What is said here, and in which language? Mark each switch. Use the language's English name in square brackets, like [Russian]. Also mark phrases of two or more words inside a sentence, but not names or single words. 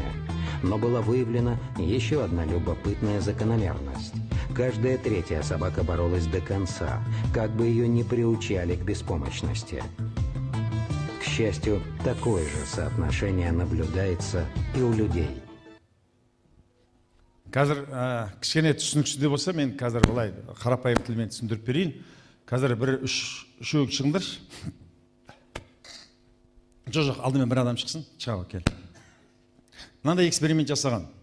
[Russian] Но была выявлена еще одна любопытная закономерность. Каждая 3-я собака боролась до конца, как бы ее ни приучали к беспомощности. К счастью, такое же соотношение наблюдается и у людей. [Kazakh] Қазір кішкене түсініксізде болса, мен қазір былай қарапайым тілмен түсіндіріп берейін. Қазір үшеу шығыңдаршы. Жоқ, алдымен бір адам шықсын. Чао, кел. Мынандай эксперимент жасаған.